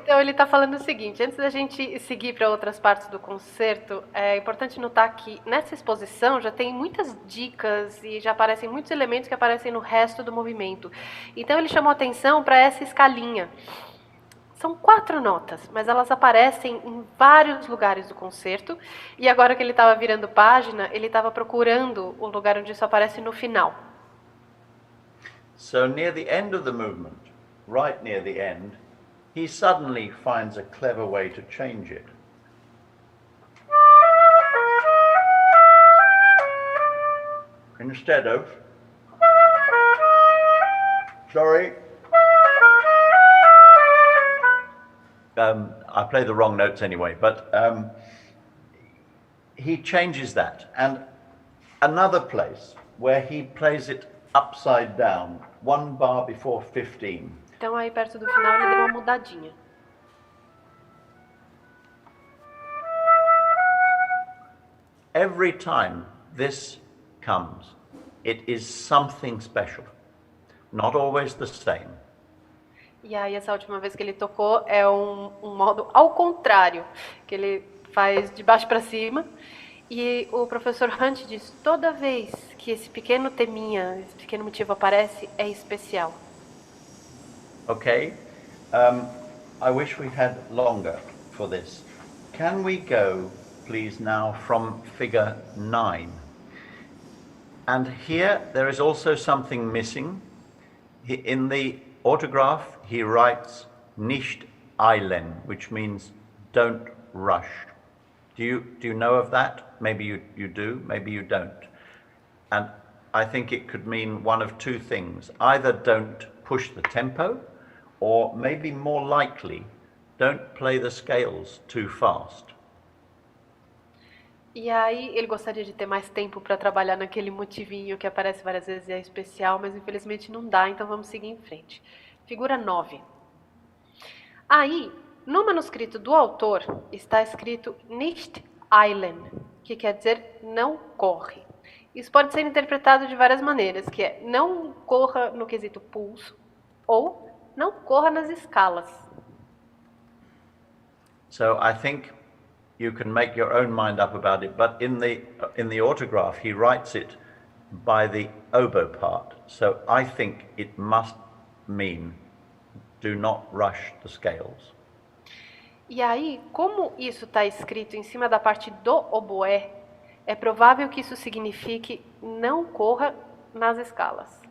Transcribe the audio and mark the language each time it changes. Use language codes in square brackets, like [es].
[pt] Então ele está falando o seguinte, antes da gente seguir para outras partes do concerto, é importante notar que nessa exposição já tem muitas dicas e já aparecem muitos elementos que aparecem no resto do movimento. Então ele chamou atenção para essa escalinha. São 4 notas, mas elas aparecem em vários lugares do concerto. E agora que ele estava virando página, ele estava procurando o lugar onde isso aparece no final. [en] So near the end of the movement, right near the end, he suddenly finds a clever way to change it. Instead of, sorry, I play the wrong notes anyway, but he changes that. And another place where he plays it upside down, one bar before 15. [pt] Então aí perto do final ele deu uma mudadinha. [en] Every time this comes, it is something special, not always the same. [pt] E aí essa última vez que ele tocou é um modo ao contrário, que ele faz de baixo para cima. E o professor Hunt diz, toda vez que esse pequeno teminha, esse pequeno motivo aparece, é especial. [en] Okay, I wish we had longer for this. Can we go, please, now from figure 9? And here there is also something missing. In the autograph he writes nicht eilen, which means don't rush. Do you know of that? Maybe you do, maybe you don't. And I think it could mean one of two things. Either don't push the tempo, or maybe more likely, don't play the scales too fast. [pt] E aí ele gostaria de ter mais tempo para trabalhar naquele motivinho que aparece várias vezes e é especial, mas infelizmente não dá, então vamos seguir em frente. Figura 9. Aí, no manuscrito do autor, está escrito nicht eilen, que quer dizer não corre. Isso pode ser interpretado de várias maneiras, que é não corra no quesito pulso ou não corra nas escalas. [en] So I think you can make your own mind up about it, but in the autograph he writes it by the oboe part. So I think it must mean do not rush the scales. [pt] E aí, como isso está escrito em cima da parte do oboé, é provável que isso signifique não corra nas escalas.